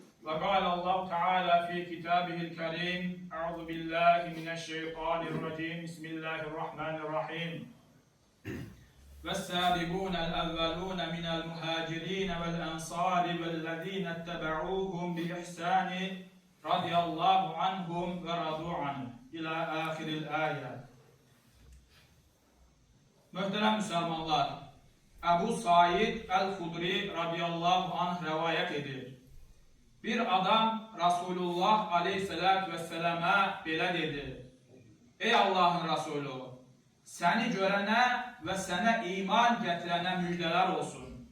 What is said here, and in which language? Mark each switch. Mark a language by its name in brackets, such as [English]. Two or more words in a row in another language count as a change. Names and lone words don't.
[Arabic] وقال الله تعالى في كتابه الكريم أعوذ بالله من الشيطان الرجيم بسم الله الرحمن الرحيم والسابقون الأولون من المهاجرين والأنصار والذين اتبعوهم بإحسان رضي الله عنهم ورضوا عنه إلى آخر الآية. [Azerbaijani] Möhtərəm müsəlmanlar, Əbu Said Əl-Xudri [Arabic] رضي الله عنه [Azerbaijani] rəvayət edir. Bir adam Rasulullah [Arabic] عليه الصلاة والسلام'a [Azerbaijani] belə dedi: Ey Allahın Rasulü, səni görənə və sənə iman gətirənə müjdələr olsun.